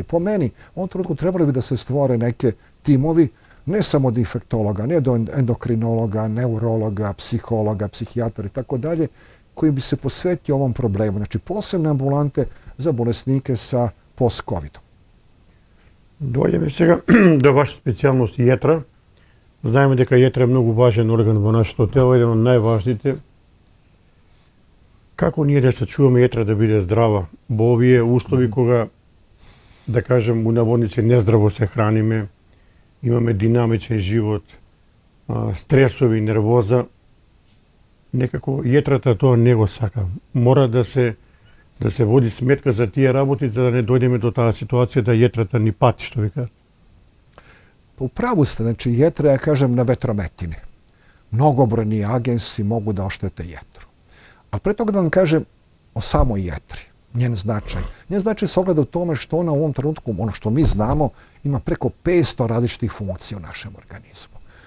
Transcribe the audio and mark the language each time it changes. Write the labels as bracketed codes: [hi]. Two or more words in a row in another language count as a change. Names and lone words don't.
[sr] Po meni, u ovom trenutku trebali bi da se stvore neke timovi, ne samo od infektologa, ne od endokrinologa, neurologa, psihologa, psihijatara i tako dalje, koji bi se posvetio ovom problemu. Znači, posebne ambulante za bolesnike sa post-covidom. [mk] Дојдеме сега до ваша специјалност јетра. Знаеме дека јетра е многу важен орган во нашето тело, еден од најважните. Како ние да сачуваме јетра да биде здрава во овие услови кога, да кажем, у наводници нездраво се храниме, имаме динамичен живот, стресови, нервоза, некако јетрата тоа не го сака. Мора да се води сметка за тие работи, за да не дојдеме до таа ситуација да јетрата ни пати, што ви кажат. [sr] Upravu ste, znači jetra, ja kažem, na vetrometini. Mnogobrojni agensi mogu da oštete jetru. A pre toga da vam kažem o samoj jetri, njen značaj. Njen značaj se ogleda u tome što ona u ovom trenutku, ono što mi znamo, ima preko 500 različitih funkcija u našem organizmu.